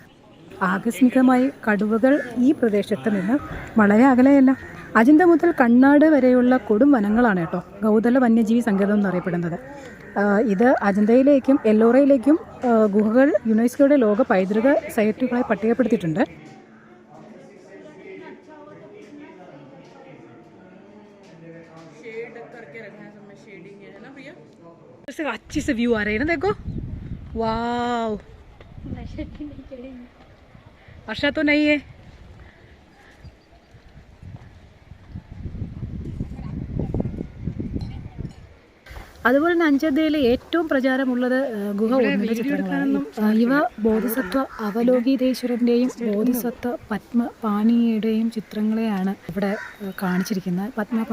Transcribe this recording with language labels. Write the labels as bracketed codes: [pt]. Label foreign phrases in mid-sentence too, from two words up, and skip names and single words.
[ml] ആകസ്മികമായി കടുവകൾ ഈ പ്രദേശത്ത് നിന്ന് വളരെ അകലെയല്ല. അജന്ത മുതൽ കണ്ണാട് വരെയുള്ള കൊടും വനങ്ങളാണ് കേട്ടോ ഗൗതല വന്യജീവി സങ്കേതം എന്നറിയപ്പെടുന്നത്. ഇത് അജന്തയിലേക്കും എല്ലോറയിലേക്കും ഗുഹകൾ യുനെസ്കോയുടെ ലോക പൈതൃക സൈറ്റുകളായി പട്ടികപ്പെടുത്തിയിട്ടുണ്ട്. [hi] अच्छी से व्यू आ रहे हैं ना, देखो वाव। वर्षा तो नहीं है. [ml] അതുപോലെ തന്നെ അജന്തയിലെ ഏറ്റവും പ്രചാരമുള്ളത് ഗുഹ 1 ചിത്രങ്ങളാണ്. ഇവ ബോധിസത്വ അവലോകിതേശ്വരൻ്റെയും ബോധിസത്വ പത്മപാണിയുടെയും ചിത്രങ്ങളെയാണ് ഇവിടെ കാണിച്ചിരിക്കുന്നത്.